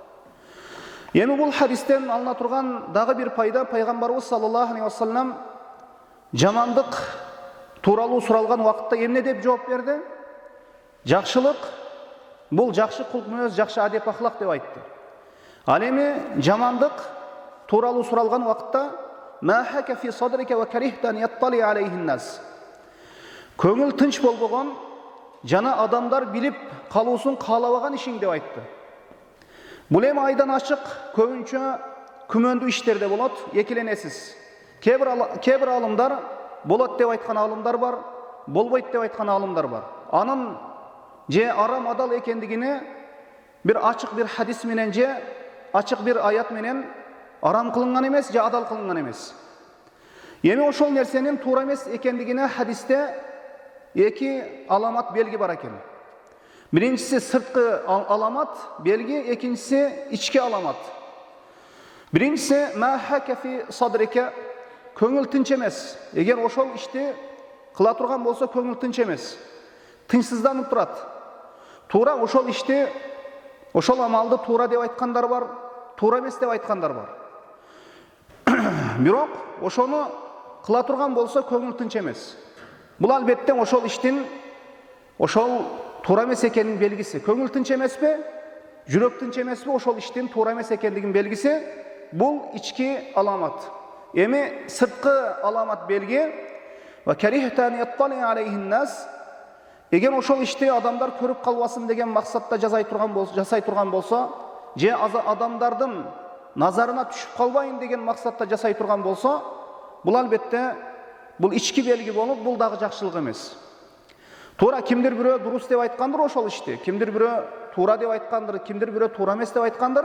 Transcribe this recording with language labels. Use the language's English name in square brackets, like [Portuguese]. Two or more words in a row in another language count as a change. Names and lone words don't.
[Kyrgyz] Эми бул хадистен алына турган дагы бир пайда, пайгамбарыбыз [Arabic] صلى الله عليه وسلم [Kyrgyz] жамандык тууралуу суралган убакытта эмне деп жооп берди? Жакшылык бул жакшы кулк мүнөз, жакшы адеп ахлак деп айтты. Ал эми жамандык тууралуу суралган убакытта [Arabic] ما حاك في صدرك وكرهت أن يطلع عليه الناس. [Kyrgyz] Көңүл тынч болбогон жана адамдар билип калуусун каалабаган ишиң деп айтты. Бул эми айдан ачык көбүнчө күмөндүү иштерде болот, экиленесиз. Кебир алымдар болот деп айткан алымдар бар, болбойт деп айткан алымдар бар. Анын же арам адал экендигини бир ачык бир хадис менен же ачык бир аят менен арам кылынган эмес, же адал кылынган эмес. Эми ошол нерсенин туура эмес экендигине хадисте эки аламат белги бар экен. Биринчиси сырткы аламат белги, экинчиси ички аламат. [Arabic] Биринчиси ما حاك في صدرك, [Kyrgyz] көңүл тынч эмес. Эгер ошол ишти кыла турган болсо көңүл тынч эмес. Тынчсызданып турат. Туура ошол ишти, ошол амалды туура деп айткандар бар, туура эмес деп айткандар бар. Бирок ошону кыла турган болсо көңүл тынч эмес. Бул албетте ошол иштин ошол туура эмес экенин белгиси. Көңүл тынч эмеспи? Жүрөк тынч эмеспи? Ошол иштин туура эмес экендигин белгиси бул ички аламат. Эми сырткы аламат белги [Arabic] وكرهت أن يطلع عليه الناس. [Kyrgyz] Эгер ошол ишти адамдар көрүп калбасын деген максатта жасай турган болсо, же адамдардын назарына түшүп калбайын деген максатта жасай турган болсо, бул албетте бул ички белги болуп, бул дагы жакшылык эмес. Туура кимдир бирөө дурус деп айткандыр ошол ишти, кимдир бирөө туура деп айткандыр, кимдир бирөө туура эмес деп айткандыр.